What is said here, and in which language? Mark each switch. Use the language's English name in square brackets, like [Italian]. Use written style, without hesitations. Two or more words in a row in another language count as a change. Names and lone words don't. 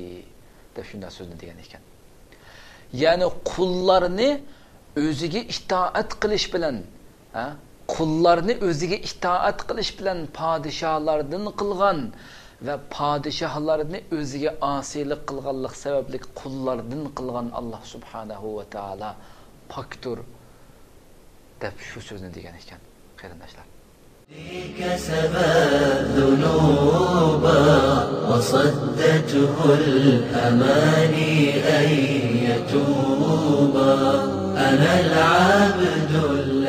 [Uzbek] deb shunday so'zni degan ekan. Ya'ni qullarni o'ziga itoat qilish bilan, qullarni o'ziga itoat qilish bilan podshohlardan qilgan va podshohlarni o'ziga osiylik qilganlik sababli qullardan qilgan Alloh [Arabic] سبحانه وتعالى [Uzbek] poktur deb shu so'zni degan ekan, qarindoshlar. [Arabic] كسب الذنوب وصدته الأماني أن يتوب أنا العبد